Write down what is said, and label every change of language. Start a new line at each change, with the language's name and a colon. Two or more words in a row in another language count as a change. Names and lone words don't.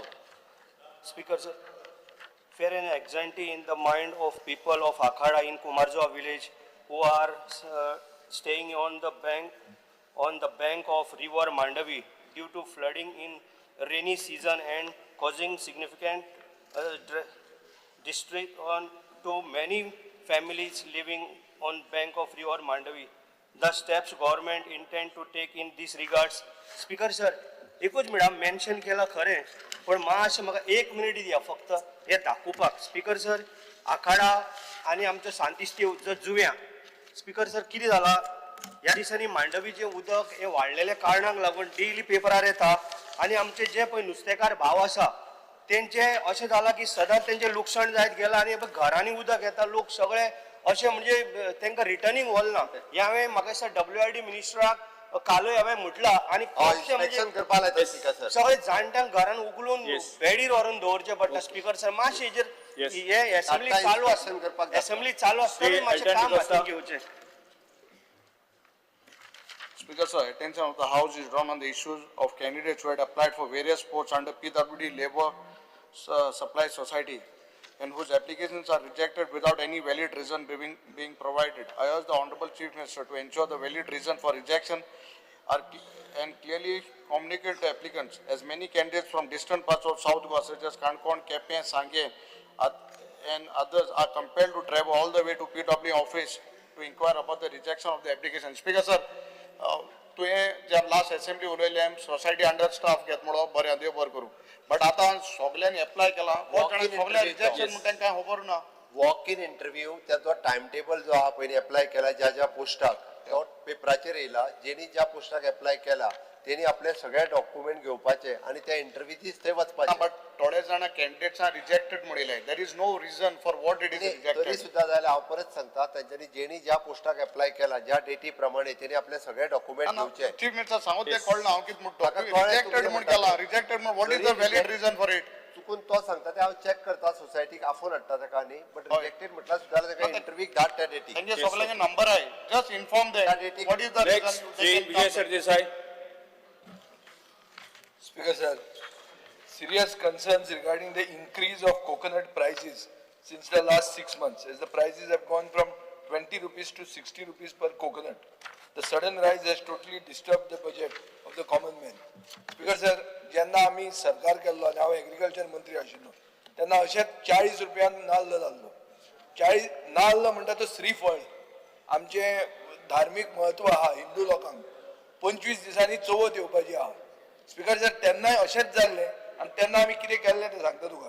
English: Speaker, sir, fear and anxiety in the mind of people of Akhada in Kumarjua village who are staying on the bank of river Mandavi due to flooding in rainy season and causing significant distress to many families living on bank of river Mandavi. The steps government intend to take in this regards. Speaker, sir,
Konkani: एकूच मिडा मेन्शन केला खरें पण मातशें म्हाका 1 मिनिट दिया फक्त हे दाखोवपाक. स्पीकर सर, आखाडा आनी आमचो शांतिस्तेव जो जुव्या. स्पीकर सर, कितें जाला ह्या दिसांनी मांडवीचें उदक हे वाडलेल्या कारणाक लागून डेली पेपरार येता आनी आमचे जे पळय नुस्तेकार भाव आसा तेंचे अशें जाला की सदांच तेंचें लुकसाण जायत गेलां आनी घरांनी उदक येता. लोक सगळे अशें म्हणजे तेंकां रिटर्निंग वलना. ह्या हांवें म्हाका दिसता WID मिनिस्टराक कालूय हांवें म्हटलां आनी सगळे जाणट्यांक घरान उगलून बेडीर व्हरून दवरचें पडटा. स्पीकर सर, मातशें हेजेर हे असेंब्ली चालू आसतना मातशें काम हातीन घेवचें.
English: Speaker, sir, attention of the House is drawn on the issues of candidates who had applied for various posts under PWD Labour Supply Society and whose applications are rejected without any valid reason being provided. I urge the Honorable Chief Minister to ensure the valid reason for rejection and clearly communicate to applicants, as many candidates from distant parts of South Goa such as Kankon, Kepe, Sangye and others are compelled to travel all the way to PWD office to inquire about the rejection of the application. Speaker, sir,
Konkani: तुवें जे
English: last assembly
Konkani: उलयलें सोसायटी
English: under staff
Konkani: घेत म्हणून बरें देव बरें करूं, बट आतां सगळ्यांनी एप्लाय केला सगळ्या रिजेक्शन म्हणटा कांय खबर ना.
English: walk in interview
Konkani: त्याचो
English: time table
Konkani: जो आहा पयलीं एप्लाय केला ज्या पोस्टाक तो पेपराचेर येयला. जेणी ज्या पोस्टाक एप्लाय केला तेणी आपले सगळे डॉक्युमेंट घेवपाचे आनी त्या इंटरव्यूचीच थंय वचपाचें. बट थोडे जाण
English: candidates are rejected
Konkani: म्हणिल्ले.
English: there is no reason for what it is rejected.
Konkani: तरी सुद्दां जाल्यार हांव परत सांगता तेंच्यांनी जेणी ज्या पोस्टाक एप्लाय केला ज्या डेटी प्रमाणे तेणी आपले सगळे डॉक्युमेंट घेवचे.
English: chief minister
Konkani: सांगू ते कळना हांव कितें म्हणटा.
English: रिजेक्टेड
Konkani: म्हण केला,
English: रिजेक्टेड
Konkani: म्हण
English: what is the valid reason for it.
Konkani: चुकून तो सांगता ते हांव चॅक करता सोसायटीक आफोन हाडटा ताका न्ही, बट रिजेक्टेड म्हटल्यार सुद्दां ताका इंटरव्यूक धाड त्या डेटी. तेंचे सगळ्यांचे नंबर आहे.
English: just inform them what is the reason. विजय सरदेसाई. Speaker sir, serious concerns regarding the increase of coconut prices since the last 6 months, as the prices have gone from 20 rupees to 60 rupees per coconut. The sudden rise has totally disturbed the budget of the common man. Speaker sir,
Konkani: जेन्ना आमी सरकार केल्लो आनी हांव एग्रीकल्चर मंत्री आशिल्लो तेन्ना अशेंच 40 रुपयान नाल्ल जाल्लो. 40 नाल्ल म्हणटा तो श्रीफळ आमचे धार्मीक म्हत्व आहा हिंदू लोकांक. 25 दिसांनी चवथ येवपाची आहा. स्पीकर सर, तेन्नाय अशेंच जाल्लें आनी तेन्ना आमी कितें केल्लें तें सांगता तुका.